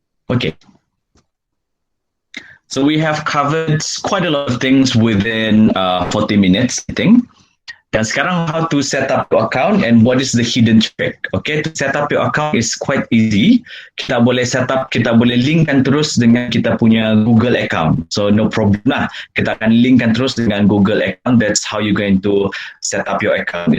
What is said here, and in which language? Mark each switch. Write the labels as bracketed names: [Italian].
[English] Okay. So we have covered quite a lot of things within 40 minutes, I think. [Malay] Dan sekarang [English] how to set up your account and what is the hidden trick. Okay, to set up your account is quite easy. [Malay] Kita boleh set up, kita boleh linkkan terus dengan kita punya Google account. [English] So no problem [Malay] lah. Kita akan linkkan terus dengan Google account. [English] That's how you're going to set up your account.